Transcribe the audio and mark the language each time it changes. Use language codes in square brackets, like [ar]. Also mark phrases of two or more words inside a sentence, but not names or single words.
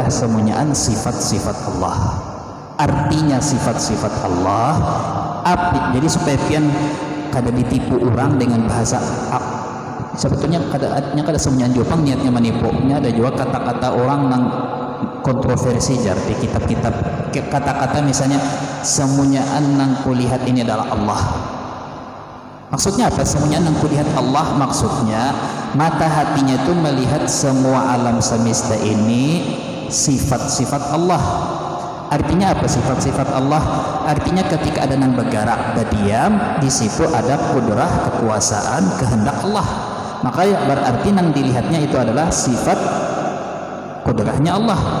[bjn] semuanya sifat-sifat Allah artinya sifat-sifat Allah jadi supaya pian kada ditipu orang dengan bahasa sebetulnya kada semuanya jopang niatnya menipunya ada juga kata-kata orang yang kontroversi jar di kitab-kitab kata-kata misalnya semuanyaan nang kulihat ini adalah Allah maksudnya apa semuanyaan nang kulihat Allah maksudnya mata hatinya itu melihat semua alam semesta ini sifat-sifat Allah artinya apa sifat-sifat Allah artinya ketika ada nang bergerak berdiam di situ ada kudrah kekuasaan kehendak Allah maka ya berarti nang dilihatnya itu adalah sifat kudrahnya Allah